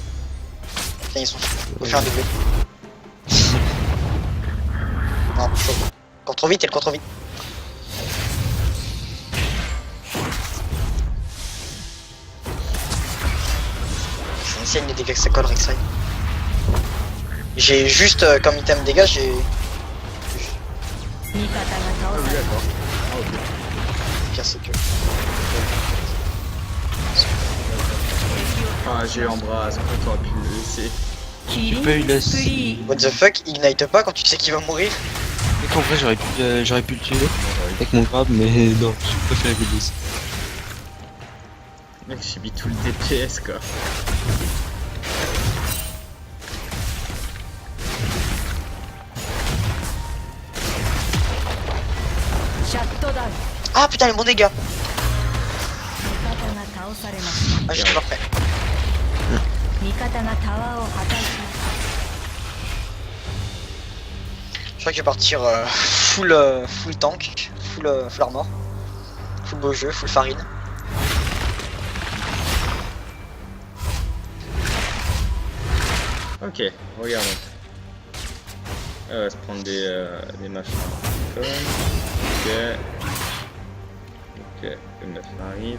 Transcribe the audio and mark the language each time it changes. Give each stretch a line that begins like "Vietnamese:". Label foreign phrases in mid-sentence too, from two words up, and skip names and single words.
French: Putain, ils sont fous. Faut faire un doublé. Non, chaud. Cours trop vite, elle court trop vite. C'est insane les dégâts que ça colle, Rek'Sai. J'ai juste comme item dégâts, j'ai.
Japanese: 味方が Ah 倒
French: oui,
Japanese: され
French: d'accord. Ah, ok. Le pire, c'est que. Ah, j'ai embrasse, pourquoi t'aurais pu le laisser?
Japanese: キリン
French: pas eu la-
Japanese: スプリー
English: What the fuck,
French: ignite pas quand tu sais qu'il va mourir. mec, en vrai, j'aurais pu le tuer avec mon grab, mais non, je préfère le laisser. Mec, j'ai mis tout le DPS quoi.
Japanese: シャットダウン
French: Ah putain, les bons dégâts.
Japanese: 味方が倒されました
French: Ah, j'étais pas prêt.
Japanese: 味方がタワーを破壊しまし
French: Je crois que je vais partir
English: full tank, full armor,
French: full beau jeu, full farine. Ok, regardons. Elle va se prendre des machins. Ok. Ok, le meuf arrive.